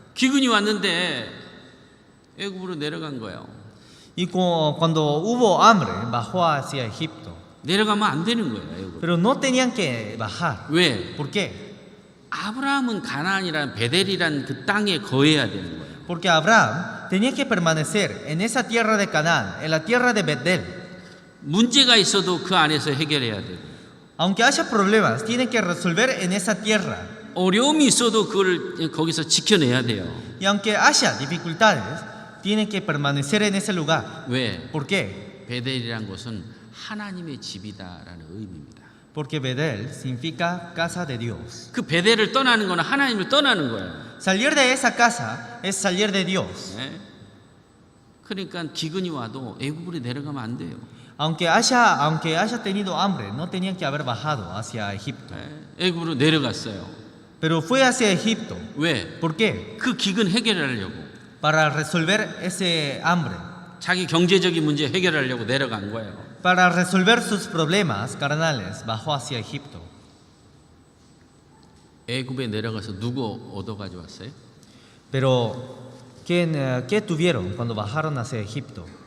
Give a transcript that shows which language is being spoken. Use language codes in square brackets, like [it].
[ko] 기근이 왔는데 애굽으로 내려간 거예요. [es] Y cuando hubo hambre, bajó hacia Egipto. [ko] 내려가면 안 되는 거예요. 애굽. [es] Pero no tenían que bajar. [ko] 왜? [es] ¿Por qué? [ko] 아브라함은 가나안이란 베델이란 그 땅에 거해야 되는 거예요. [es] Porque Abraham tenía que permanecer en esa tierra de Canaán, en la tierra de Betel. [ko] 문제가 있어도 그 안에서 해결해야 되고 [es] Aunque haya problemas, tiene que resolver en esa tierra. [ko] 어려움이 있어도 그걸 거기서 지켜내야 돼요. [es] Y aunque haya dificultades, tiene que permanecer en ese lugar. [ko] 왜? [es] ¿Por qué? [ko] 베델이란 곳은 하나님의 집이다라는 의미입니다. [es] Porque Betel significa casa de Dios. [ko] 그 베델을 떠나는 거는 하나님을 떠나는 거예요. [es] Salir de esa casa es salir de Dios. [ko] 그러니까 기근이 와도 애굽으로 내려가면 안 돼요. [es] Aunque haya tenido hambre, no tenían que haber bajado hacia Egipto. [ko] 애굽으로 내려갔어요. [es] Pero fue hacia Egipto. [ko] 왜? [es] ¿Por qué? [ko] 그 기근 해결하려고. [es] Para resolver ese hambre. [ko] 자기 경제적인 문제 해결하려고 내려간 거예요. [es] Para resolver sus problemas carnales, bajó hacia Egipto. [ko] 애굽에 내려가서 누구 얻어 가져왔어요? [es] Pero, ¿qué tuvieron cuando bajaron hacia Egipto?